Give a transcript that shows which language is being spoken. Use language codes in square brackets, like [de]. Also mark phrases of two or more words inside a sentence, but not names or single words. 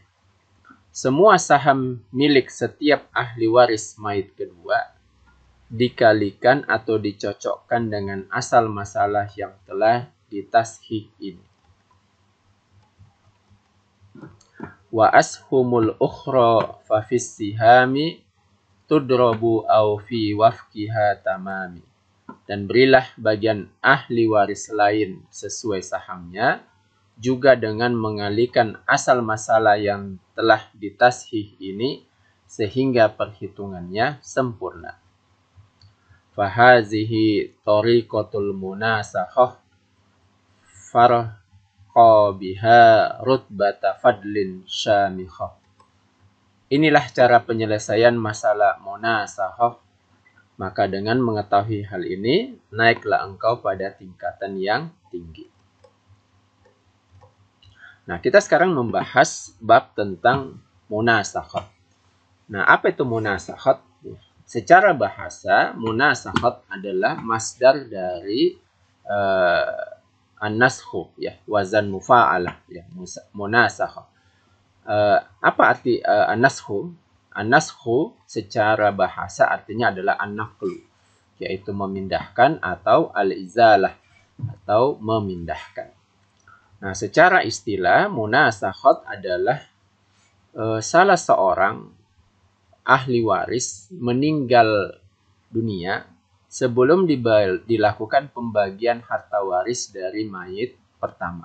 [id] Semua saham milik setiap ahli waris mayit kedua dikalikan atau dicocokkan dengan asal masalah yang telah ditashih ini. [ar] وأسهم الأخرى ففي السهام تضرب أو في وفقها تمام. [id] Dan berilah bagian ahli waris lain sesuai sahamnya, juga dengan mengalihkan asal masalah yang telah ditashih ini sehingga perhitungannya sempurna. [ar] فهذه طريقة المناسخة فارق بها رتبة فضل شامخة. [id] Inilah cara penyelesaian masalah munasakhah. Maka dengan mengetahui hal ini, naiklah engkau pada tingkatan yang tinggi. Nah, kita sekarang membahas bab tentang munasakhat. Nah, apa itu munasakhat? Secara bahasa, munasakhat adalah masdar dari an-naskhu, ya, wazan mufa'alah, ya, munasakhat. Apa arti an-naskhu? An-naskhu secara bahasa artinya adalah an-naqlu, yaitu memindahkan atau al-izalah atau memindahkan. Nah, secara istilah munasakhat adalah salah seorang ahli waris meninggal dunia sebelum dilakukan pembagian harta waris dari mayit pertama.